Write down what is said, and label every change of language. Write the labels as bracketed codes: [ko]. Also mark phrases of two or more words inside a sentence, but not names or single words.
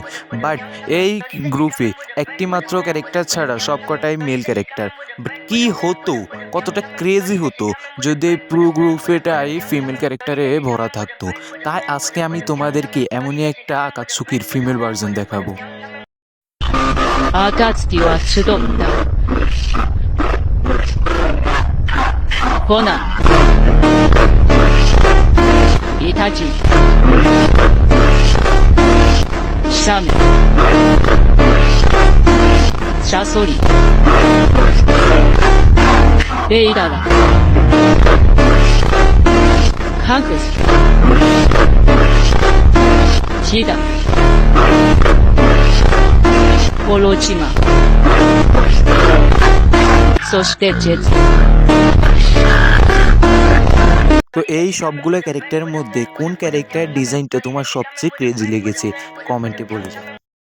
[bn] বাট এই গ্রুপে একটি মাত্র ক্যারেক্টার ছাড়া সবকটাই [en] male character. [bn] বাট কী হতো, কতটা ক্রেজি হতো যদি এই পুরো গ্রুপেটাই [en] female character [bn] ভরা থাকতো। তাই আজকে আমি তোমাদেরকে এমনই একটা আকাতসুকির [en] female version [bn] দেখাবো। [ja] 暁は集った。コナン、イタチ、シャメ、シャソリ、レイダラ、カグス、チダ、オロチマ、そしてジェツ。 [bn] তো এই সবগুলো ক্যারেক্টারের মধ্যে কোন [en] character design [bn] তোমার সবচেয়ে ক্রেজি লেগেছে কমেন্টে বলে যাও।